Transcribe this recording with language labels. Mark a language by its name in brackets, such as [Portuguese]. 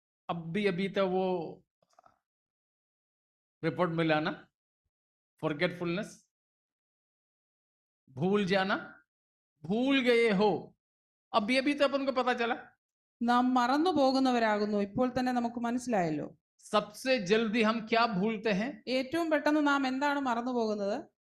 [Hindi] अभी तो वो रिपोर्ट मिला ना, फॉरगेटफुलनेस, भूल जाना, भूल गए हो, अभी तो अपन को पता चला। [Malayalam] നാം മറന്നു പോകുന്നവരാകുന്നു, ഇപ്പോൾ തന്നെ നമുക്ക് മനസ്സിലായല്ലോ. [Hindi] सबसे जल्दी हम क्या भूलते हैं? [Malayalam] ഏറ്റവും പെട്ടെന്ന് നാം എന്താണ് മറന്നു പോകുന്നത്?